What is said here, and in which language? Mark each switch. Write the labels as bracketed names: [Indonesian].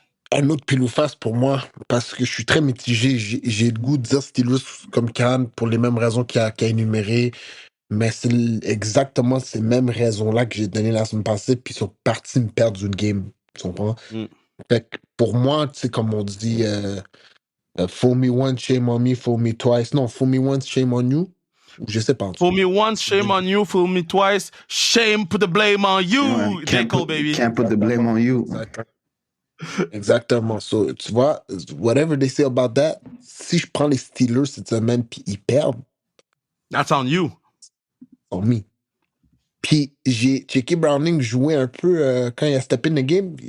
[French] Un autre pile ou face pour moi, parce que je suis très mitigé. J'ai le goût de dire Steelers comme Cannes pour les mêmes raisons qu'il a énumérées, mais c'est exactement ces mêmes raisons-là que j'ai données la semaine passée, puis ils sont partis me perdre une game. Tu comprends? Fait que pour moi, tu sais, comme on dit, [English] fool me once, shame on me, fool me twice. Non, fool me once, shame on you. [French] Je sais pas. [English] Fool me once, shame on you. Fool me twice, shame, put the blame on you. Ouais, baby. Can't put the blame on you. [French] Exactement. So, tu vois, [English] whatever they say about that, [French] si je prends les Steelers cette semaine puis ils perdent, [English] that's on you. On me. [French] Puis j'ai checké Browning jouer un peu quand il a [English] step in the game.